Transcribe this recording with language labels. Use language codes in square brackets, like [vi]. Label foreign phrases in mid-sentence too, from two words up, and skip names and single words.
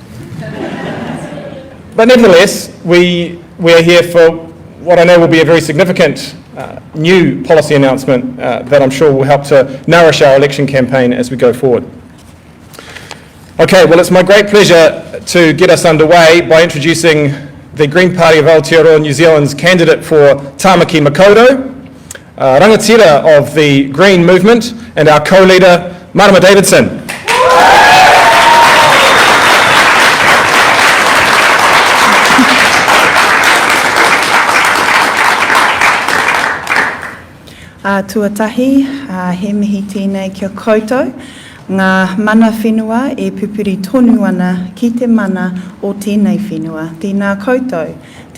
[en] But nevertheless, we are here for what I know will be a very significant new policy announcement that I'm sure will help to nourish our election campaign as we go forward. Okay, well, it's my great pleasure to get us underway by introducing the Green Party of Aotearoa, New Zealand's candidate for Tāmaki Makaurau, rangatira of the Green Movement, and our co-leader, Marama Davidson. [mi] Tuatahi, he mihi tēnei kia koutou, ngā mana whenua e pupuri tonu ana ki te mana o tēnei whenua.